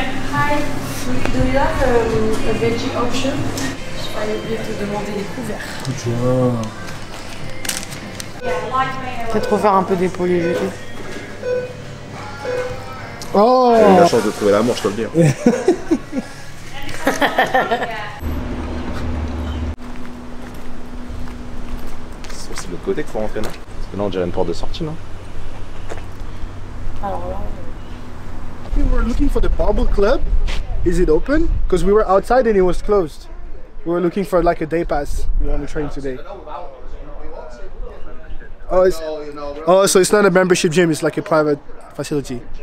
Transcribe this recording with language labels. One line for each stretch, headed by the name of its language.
English: Hi, do you have a veggie option?
French: J'ai oublié de te demander les couverts. Peut-être refaire un peu d'épaule et jeté. Oh! J'ai eu la chance de trouver l'amour, je te le dis. C'est le côté qu'il faut rentrer, non? Parce que là, on dirait une porte de sortie, non? Alors là...
English: We were looking for the barbell club. Is it open? Because we were outside and it was closed. We were looking for like a day pass. We want to train today. Oh, so it's not a membership gym, it's like a private facility.